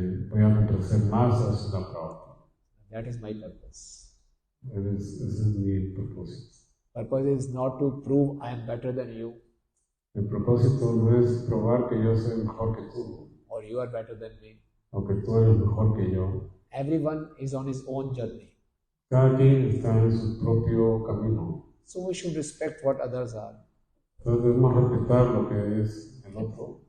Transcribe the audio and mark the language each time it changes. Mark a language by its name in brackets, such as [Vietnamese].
[Spanish] voy a complacer más a Srila Prabhupada. [English] That is my purpose. [Spanish] Ese es mi propósito. [English] Purpose is not to prove I am better than you [Spanish] El propósito no es probar que yo soy mejor que tú, [English] or you are better than me. [Spanish] o que tú eres mejor que yo. [English] Everyone is on his own journey. [Spanish] Cada quien está en su propio camino. [English] So we should respect what others are [Spanish] Entonces debemos respetar lo que es el otro